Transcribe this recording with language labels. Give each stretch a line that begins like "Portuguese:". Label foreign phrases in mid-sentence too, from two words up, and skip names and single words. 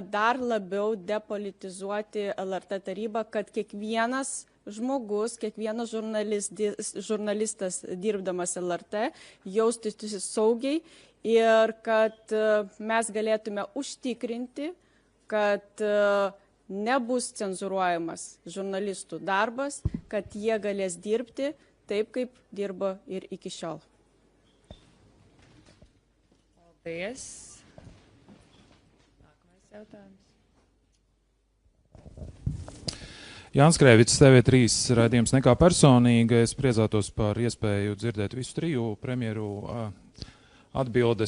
Lithuanian: dar labiau depolitizuoti LRT tarybą, kad kiekvienas žmogus, kiekvienas žurnalistas dirbdamas LRT jaustųsi saugiai ir kad mes galėtume užtikrinti, kad nebus cenzuruojamas žurnalistų darbas, kad jie galės dirbti taip, kaip dirbo ir iki šiol.
Latvian: Paldies. Nākamais jautājums. Jānis Krēvits, TV3 raidījums Nekā personīga. Es priecātos par iespēju dzirdēt visu triju premjeru atbildes.